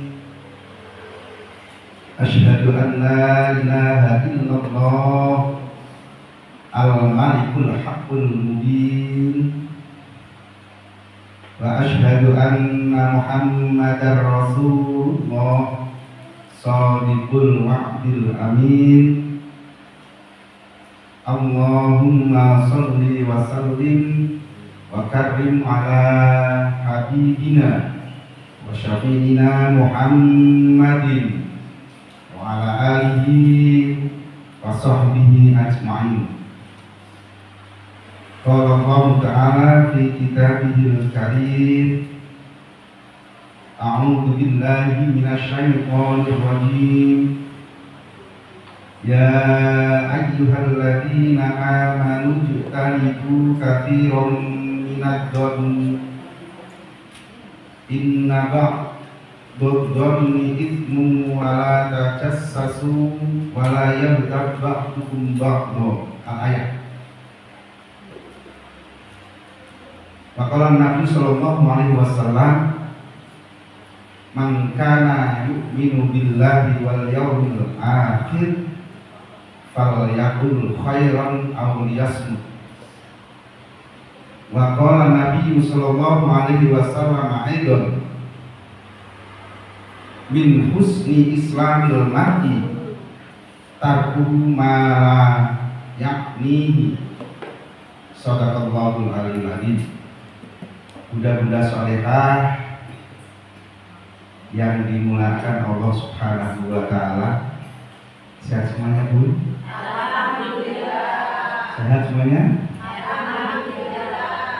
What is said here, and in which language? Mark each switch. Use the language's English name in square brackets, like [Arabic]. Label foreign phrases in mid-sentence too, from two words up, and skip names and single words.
[Arabic] أشهد أن لا إله إلا الله الملك الحق المبين وأشهد أن محمدا رسول الله صادق الوعد الأمين. اللهم صل وسلم وكرم على حبيبنا وشفيعنا محمد وعلى آله وصحبه أجمعين. قال الله تعالى في كتابه الكريم، أعوذ بالله من الشيطان الرجيم. يا أيها الذين آمنوا اجتنبوا كثيرا من الظن إن بعض الظن إثم ولا تجسسوا ولا يغتب بعضكم بعضا. الآية. ما قال النبي صلى الله عليه وسلم، من كان يؤمن بالله واليوم الآخر فليقل خيرا أو ليصمت. وقال النبي صلى الله عليه وسلم أيضا، من حسن إسلام المرء تركه ما لا يعنيه. صدق الله العلي العظيم. [Indonesian] Bunda-bunda salehah yang dimuliakan Allah [Arabic] سبحانه وتعالى, [Indonesian] sehat semuanya, Bu? Alhamdulillah. Sehat semuanya? Alhamdulillah.